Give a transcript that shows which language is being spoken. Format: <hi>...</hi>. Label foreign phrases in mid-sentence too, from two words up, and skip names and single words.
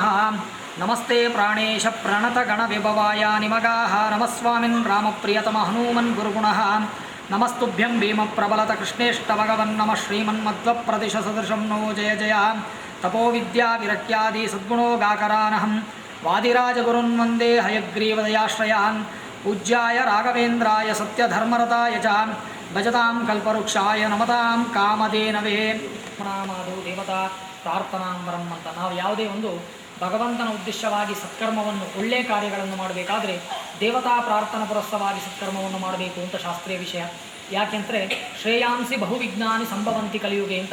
<sa>नमस्ते प्राणेश प्रणत गण विभवाय निमगाः नमस्वामिन् रामप्रियतम हनूमन् गुरुगुणः नमस्तुभ्यं भीम प्रबलत कृष्णेष्ट भगवन् नमः श्रीमन्मध्वप्रदिश सदृशं नो जय जय तपो विद्या विरक्त्यादि सद्गुणो गाकरानहं वादिराजगुरुन् वन्दे हयग्रीवदयाश्रयान् पूज्याय राघवेन्द्राय सत्यधर्मरताय च भजतां कल्पवृक्षाय नमतां कामधेनवे। ನಾಮಾದು ದೇವತಾ ಪ್ರಾರ್ಥನಾಂಬರಂ</sa> <kn>ಅಂತ ನಾವು ಯಾವುದೇ ಒಂದು ಭಗವಂತನ ಉದ್ದೇಶವಾಗಿ ಸತ್ಕರ್ಮವನ್ನು ಒಳ್ಳೆಯ ಕಾರ್ಯಗಳನ್ನು ಮಾಡಬೇಕಾದ್ರೆ ದೇವತಾ ಪ್ರಾರ್ಥನಾ ಪುರಸ್ಸರವಾಗಿ ಸತ್ಕರ್ಮವನ್ನು ಮಾಡಬೇಕು ಅಂತ ಶಾಸ್ತ್ರೀಯ ವಿಷಯ.</kn> <sa>ಯಾಕೆಂದರೆ ಶ್ರೇಯಾಂಸಿ ಬಹುವಿಜ್ಞಾನಿ ಸಂಭವಂತಿ ಕಲಿಯುಗೆ ಅಂತ.</sa>